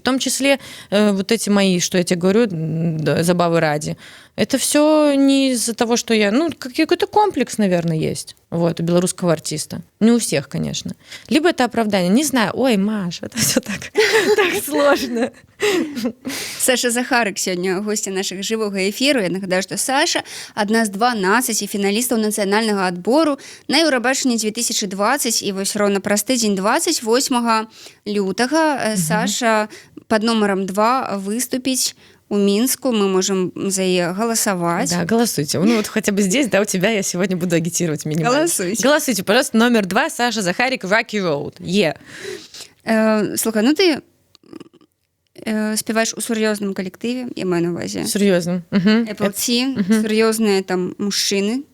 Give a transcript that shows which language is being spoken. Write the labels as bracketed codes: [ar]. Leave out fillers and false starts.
[ru] В том числе вот эти мои, что я тебе говорю, забавы ради. Это все не из-за того, что я... Ну, какой-то комплекс, наверное, есть. Вот, у белорусского артиста. Не у всех, конечно. Либо это оправдание. Не знаю. Ой, Маш, это все так сложно. [be] Саша Захарык сёння госця нашых жывога эфіру. Я нагадаю, што Саша адна з 12 фіналістаў нацыянальнага адбору на Еўрабачанне 2020, і вось роўна праз тыдзень 28 лютага Саша пад нумарам 2 выступіць у Минску, [ru] мы можем за ее голосовать. Да, голосуйте. Ну вот хотя бы здесь, да, у тебя я сегодня буду агитировать минимально. Голосуйте. Голосуйте, пожалуйста, номер 2, Саша Захарик, Rocky Road. [be] Слухай, ну ты спеваешь у сур'ёзным калектыве, я маю на увазе. Сур'ёзным. Apple T, сур'ёзныя там мужчыны.